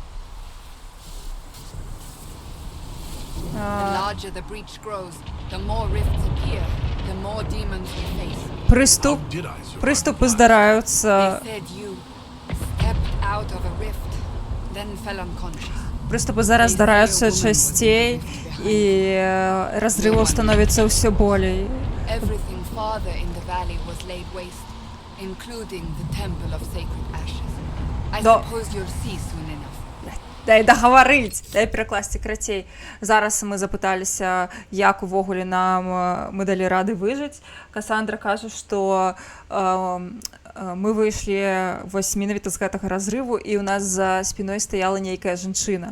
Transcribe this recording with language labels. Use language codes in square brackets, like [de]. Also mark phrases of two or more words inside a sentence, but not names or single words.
[en] The larger the breach grows, the more rifts appear, the more demons we face. [be] Прыступы здараюцца. Прыступы зараз здараюцца часцей, і разрываў становіцца ўсё болей. [en] Everything farther in the valley was laid waste, including the temple of sacred ashes. I suppose you'll see soon enough. [be] Дай дагаварыць, дай перакласці крацей. Зараз мы запыталіся, як увогуле мы далі рады выжыць. Касандра кажа, што мы выйшлі вось менавіта з гэтага разрыву, і ў нас за спіной стаяла нейкая жанчына.